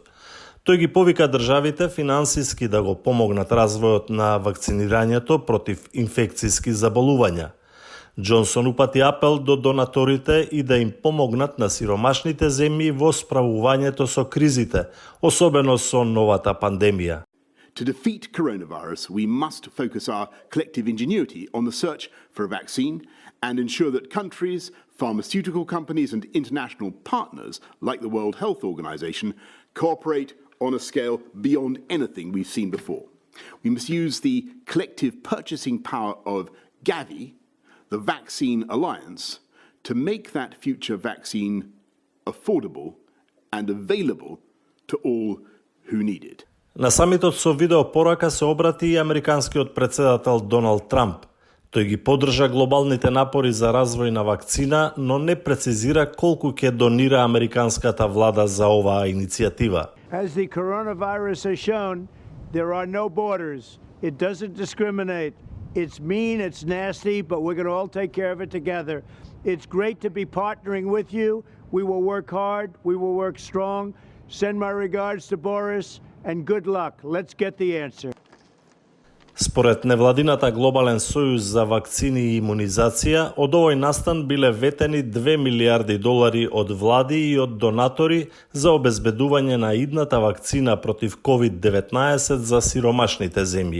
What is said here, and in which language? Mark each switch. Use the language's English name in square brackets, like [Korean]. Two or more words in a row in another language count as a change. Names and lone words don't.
[Macedonian] Тој ги повика државите финансиски да го помогнат развојот на вакцинирањето против инфекцијски заболувања. Џонсон упати апел до донаторите и да им помогнат на сиромашните земји во справувањето со кризите, особено со новата пандемија. [English] To defeat coronavirus, we must focus our collective ingenuity on the search for a vaccine and ensure that countries, pharmaceutical companies and international partners like the World Health Organization cooperate on a scale beyond anything we've seen before. We must use the collective purchasing power of Gavi, the Vaccine Alliance, to make that future vaccine affordable and available to all who need it. [Macedonian] На самитот со видеопорака се обрати и американскиот председател Доналд Трамп. Тој ги поддржа глобалните напори за развој на вакцина, но не прецизира колку ќе донира американската влада за оваа иницијатива. [English] As the coronavirus has shown, there are no borders. It doesn't discriminate. It's mean, it's nasty, but we're going to all take care of it together. It's great to be partnering with you. We will work hard. We will work strong. Send my regards to Boris and good luck. Let's get the answer. [Macedonian] Според невладината Глобален сојуз за вакцини и имунизација, од овој настан биле ветени $2 милиарди од влади и од донатори за обезбедување на идната вакцина против COVID-19 за сиромашните земји.